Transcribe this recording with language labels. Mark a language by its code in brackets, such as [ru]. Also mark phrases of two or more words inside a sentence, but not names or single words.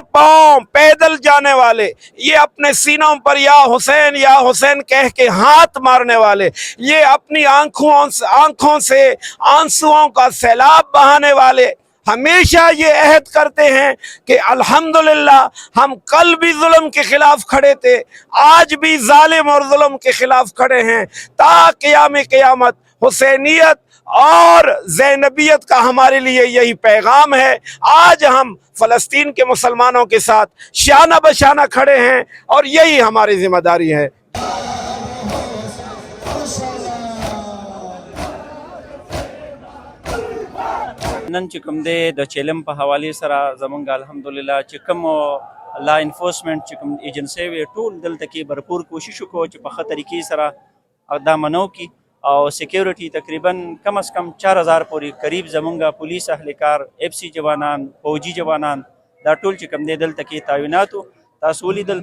[ur] پاؤں پیدل جانے والے، یہ اپنے سینوں پر یا حسین کہہ کے ہاتھ مارنے والے، یہ اپنی آنکھوں سے آنسوؤں کا سیلاب بہانے والے ہمیشہ یہ عہد کرتے ہیں کہ الحمدللہ ہم کل بھی ظلم کے خلاف کھڑے تھے، آج بھی ظالم اور ظلم کے خلاف کھڑے ہیں، تا قیام قیامت حسینیت اور زینبیت کا ہمارے لیے یہی پیغام ہے۔ آج ہم فلسطین کے مسلمانوں کے ساتھ شانہ بشانہ کھڑے ہیں اور یہی ہماری ذمہ داری ہے۔ [ps] نن چې کوم دی د چیلم په حوالې سره زمونږ الحمدلله چې کوم [en] law enforcement [ps] چې کوم ایجنسی وي ټول دلته کې بھرپور کوشش وکړو چې په ښه طریقې سره دا منو کی او سیکیورټي تقریبا کم از کم 4000 پورې قریب زمونږ پولیس اهلکار اف سی جوانان فوجي جوانان دا ټول چې کوم دی دلته کې تعیناتو تاسو ولیدل۔